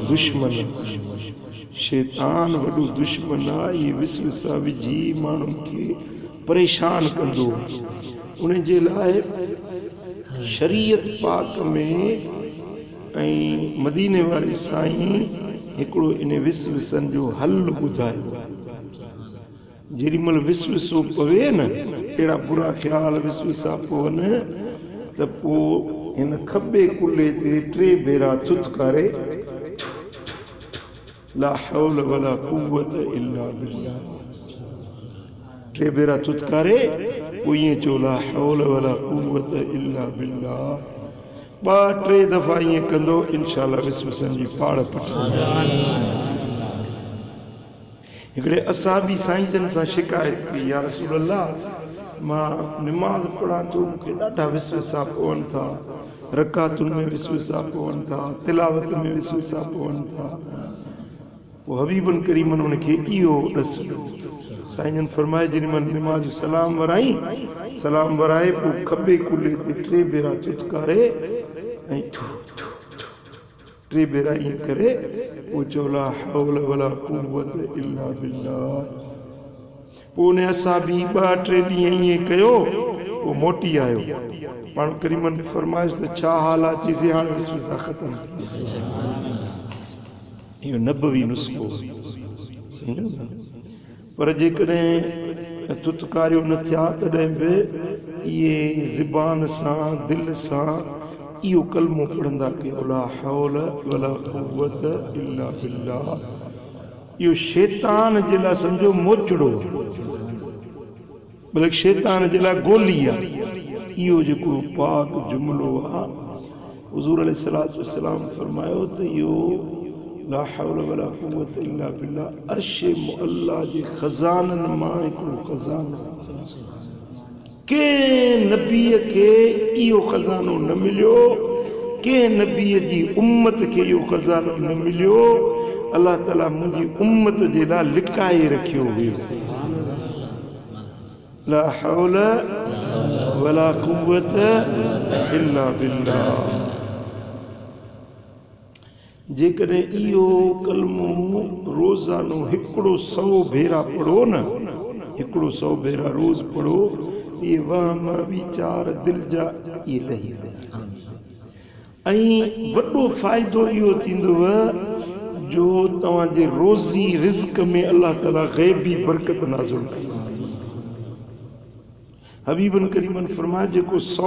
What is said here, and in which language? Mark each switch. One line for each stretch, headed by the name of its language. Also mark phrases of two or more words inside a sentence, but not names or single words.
Sindhi: दुश्मन शैतान वॾो दुश्मन आहे इहे विसविसा विझी माण्हुनि खे परेशान कंदो उन जे लाइ शरीयत पाक में ऐं मदीने वारे साईं हिकिड़ो इन विसविसनि जो हल ॿुधायो जेॾी महिल विसविसो पवे न अहिड़ा बुरा ख़्याल विसविसा पवनि त पोइ हिन खॿे कुल्हे ते 3 भेरा थुथकारे
Arabic: لا حول ولا قوة إلا بالله
Sindhi: 3 भेरा थुथकारे पोइ ईअं चयो
Arabic: لا حول ولا قوة إلا بالله
Sindhi: 2-3 दफ़ा ईअं कंदो इंशाअल्लाह विसविसनि जी पाड़ पटंदी हिकिड़े असाबी साईं जन सां शिकायत कई
Arabic: يا رسول الله
Sindhi: मां निमाज़ पढ़ां थो मूंखे ॾाढा विसविसा पवनि था रकातुनि में विसविसा पवनि था तिलावत में विसविसा पवनि था पोइ हबीबन करीमन उनखे इहो ॾसु साईं जन फरमाए जेॾी महिल निमाज़ जो सलाम वराए पोइ खॿे कुल्हे ते 3 भेरा चुचकारे ऐं 3 भेरा ईअं करे पोइ चयो
Arabic: لا حول ولا قوة إلا بالله
Sindhi: पोइ उन असाबी 2-3 ॾींहं ईअं कयो पोइ मोटी आयो पाण करीमन फरमाइश त छा हाल आहे चईसीं हाणे विसविसा ख़तम इहो नबवी नुस्ख़ो सम्झो था पर जेकॾहिं तुतकारियो न थिया तॾहिं बि इहे ज़बान सां दिलि सां इहो कलमो पढ़ंदा कयो
Arabic: لا حول ولا قوة إلا بالله
Sindhi: इहो शैतान जे लाइ सम्झो मोचड़ो बल्कि शैतान जे लाइ गोली आहे इहो जेको पाक जुमिलो आहे हुज़ूर
Arabic: عليه الصلاة والسلام
Sindhi: फरमायो त इहो
Arabic: لا حول ولا قوة إلا بالله
Sindhi: अर्श मुअल्ला जे खज़ाननि मां हिकिड़ो खज़ानो कंहिं नबीअ खे इहो खज़ानो न मिलियो कंहिं नबीअ जी उम्मत खे इहो खज़ानो न मिलियो अलाह ताला मुंहिंजी उम्मत जे लाइ लिकाए रखियो हुयो
Arabic: لا حول ولا قوة إلا بالله
Sindhi: जेकॾहिं इहो कलमो रोज़ानो 100 भेरा पढ़ो न 100 भेरा रोज़ पढ़ो इहे वहम वीचार दिलि जा इहे लही वेंदा ऐं वॾो फ़ाइदो इहो थींदव जो तव्हांजे रोज़ी रिज़्क़ में अलाह ताला ग़ैबी बरकत नाज़िल कंदो हबीबन करीमन फरमाए जेको 100